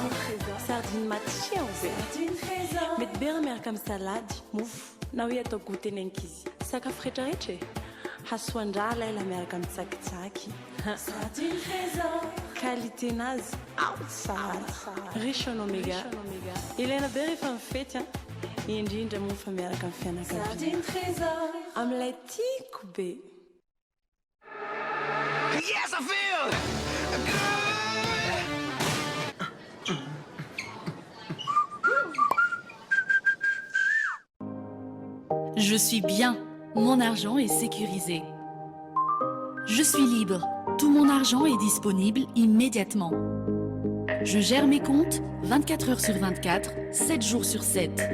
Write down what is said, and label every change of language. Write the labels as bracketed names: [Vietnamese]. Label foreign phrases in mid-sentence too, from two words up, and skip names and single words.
[Malagasy] Sardine matchia sardine trésor. Mety bera miaraka amin'ny salady, mofo, na hoe atao goûter ny ankizy. Sakafo rehetrarehetra e. Hasoandrala ela miaraka amin'ny tsakitsaky. Sardine trésor. Qualité-nazy tsara. [French] Riche en oméga. [Malagasy] Ilaina be rehefa mifety indrindra moa fa miaraka amin'ny fianakaviana. Sardine trésor. Amin'ilay tiako be. [English] Yes, I feel good. [French] Je suis bien. Mon argent est sécurisé. Je suis libre. Tout mon argent est disponible immédiatement. Je gère mes comptes 24 heures sur 24, 7 jours sur 7.